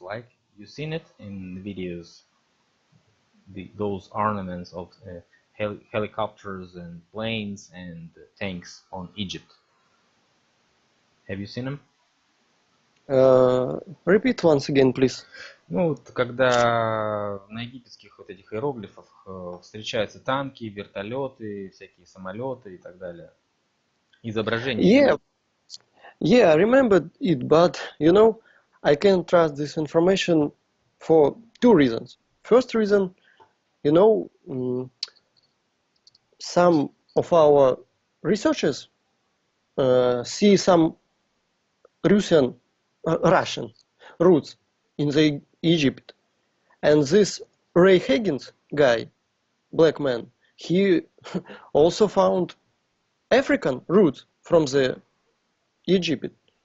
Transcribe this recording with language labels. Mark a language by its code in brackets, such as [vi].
[en] Like, you seen it in the videos, those ornaments of helicopters and planes and tanks on Egypt. Have you seen them? Repeat once again, please. [ru] Ну, вот, когда на египетских вот этих иероглифах встречаются танки, вертолеты, всякие самолеты и так далее. Изображение. [en] Yeah, I remember it, but you know, I can't trust this information for two reasons. First reason, you know, some of our researchers see some Russian roots in the Egypt, and this Ray Higgins guy, black man, he also found African roots from the Egypt.